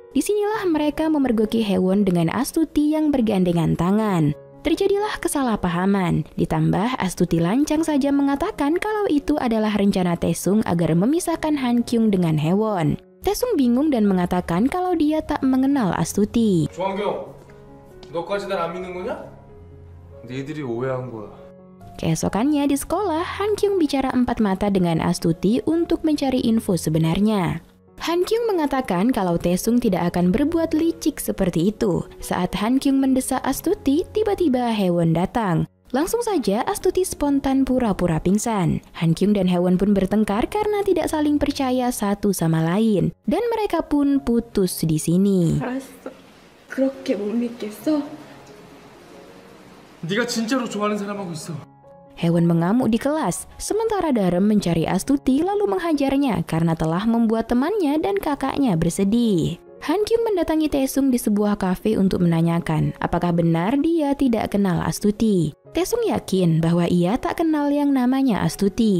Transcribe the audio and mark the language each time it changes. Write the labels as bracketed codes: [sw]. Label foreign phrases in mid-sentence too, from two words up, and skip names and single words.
[id] Disinilah mereka memergoki Haewon dengan Astuti yang bergandengan tangan. Terjadilah kesalahpahaman, ditambah Astuti lancang saja mengatakan kalau itu adalah rencana Taesung agar memisahkan Han Kyung dengan Haewon. Taesung bingung dan mengatakan kalau dia tak mengenal Astuti. [ko] 조한경, 너까지 날 안 믿는 거냐? 니들이 오해한 거야. [id] Keesokannya di sekolah, Han Kyung bicara empat mata dengan Astuti untuk mencari info sebenarnya. Han Kyung mengatakan kalau Taesung tidak akan berbuat licik seperti itu. Saat Han Kyung mendesak Astuti, tiba-tiba Haewon datang. Langsung saja Astuti spontan pura-pura pingsan. Han Kyung dan Haewon pun bertengkar karena tidak saling percaya satu sama lain. Dan mereka pun putus di sini. [ko] 알았어. 그렇게 못 믿겠어? 네가 진짜로 좋아하는 사람하고 있어. [id] Haewon mengamuk di kelas, sementara Dareum mencari Astuti lalu menghajarnya karena telah membuat temannya dan kakaknya bersedih. Han Kyung mendatangi Taesung di sebuah kafe untuk menanyakan apakah benar dia tidak kenal Astuti. Taesung yakin bahwa ia tak kenal yang namanya Astuti.